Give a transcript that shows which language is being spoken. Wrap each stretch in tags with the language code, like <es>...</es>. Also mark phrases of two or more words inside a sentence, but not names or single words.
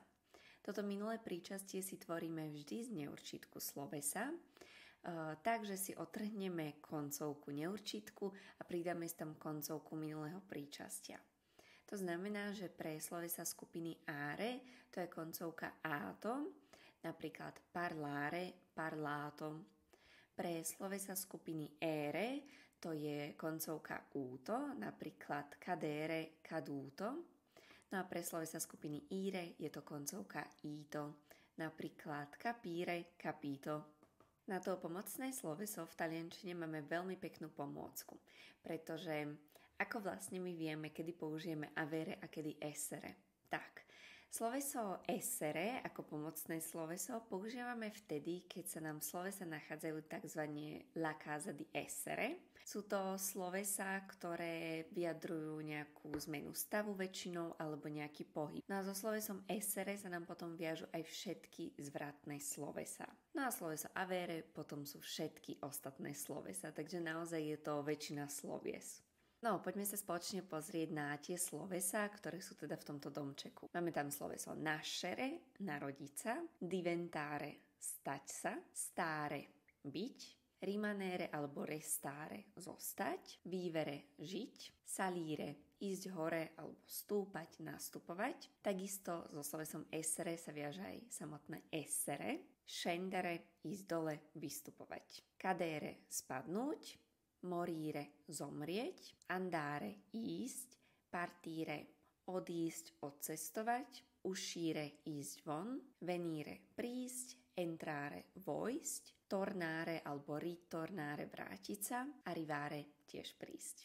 <sk>Toto minulé príčastie si tvoríme vždy z neurčitku slovesa, takže si otrhneme koncovku neurčitku a pridáme tam koncovku minulého príčastia. To znamená, že pre slovesa skupiny are to je koncovka ato, napríklad</sk> <it>parlare, parlato.</it> <sk>Pre slovesa skupiny ere to je koncovka uto, napríklad</sk> <it>cadere, caduto.</it> <sk>No a pre slovesa skupiny ire je to koncovka ito, napríklad</sk> <it>capire, capito.</it> <sk>Na to pomocné sloveso v taliančine máme veľmi peknú pomôcku, pretože ako vlastne my vieme, kedy použijeme avere a kedy essere. Tak, sloveso essere ako pomocné sloveso používame vtedy, keď sa nám slovesa nachádzajú tzv.</sk> <it>La casa di essere.</it> <sk>Sú to slovesa, ktoré vyjadrujú nejakú zmenu stavu väčšinou alebo nejaký pohyb. No a so slovesom essere sa nám potom viažu aj všetky zvratné slovesa. No a sloveso avere potom sú všetky ostatné slovesa, takže naozaj je to väčšina slovies. No, poďme sa spoločne pozrieť na tie slovesa, ktoré sú teda v tomto domčeku. Máme tam sloveso nascere, narodiť sa, diventare, stať sa, stare, byť, rimanere alebo restare, zostať, vivere, žiť, salire, ísť hore alebo stúpať, nastupovať. Takisto so slovesom essere sa viaže aj samotné</sk> <it>essere, scendere,</it> <sk>ísť dole, vystupovať, cadere, spadnúť, morire, zomrieť, andare, ísť, partire, odísť, odcestovať, uscire, ísť von, venire, prísť, entrare, vojsť, tornare alebo ritornare, vrátiť sa, arrivare, tiež prísť.</sk>